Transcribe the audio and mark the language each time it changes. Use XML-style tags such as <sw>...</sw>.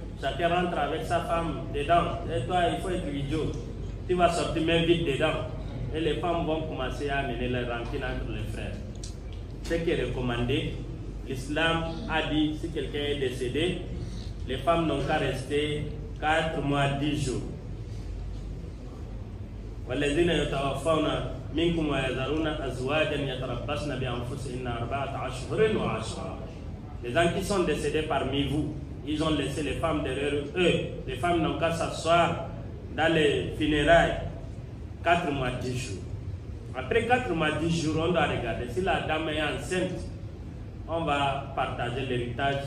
<fr>Chacun rentre avec sa femme dedans. Et toi, il faut être idiot. Tu vas sortir même vite dedans. Et les femmes vont commencer à amener les rancines entre les frères. Ce qui est recommandé, l'islam a dit, si quelqu'un est décédé, les femmes n'ont qu'à rester 4 mois, 10 jours.</fr> <ar>والذين يتوفون منكم ويذرون أزواجا يتربصن بأنفسهن 4 أشهر وعشرا.</ar> <fr>Les gens qui sont décédés parmi vous, ils ont laissé les femmes derrière eux. Les femmes n'ont qu'à s'asseoir dans les funérailles 4 mois, 10 jours. Après 4 mois, 10 jours, on doit regarder. Si la dame est enceinte, on va partager l'héritage.</fr>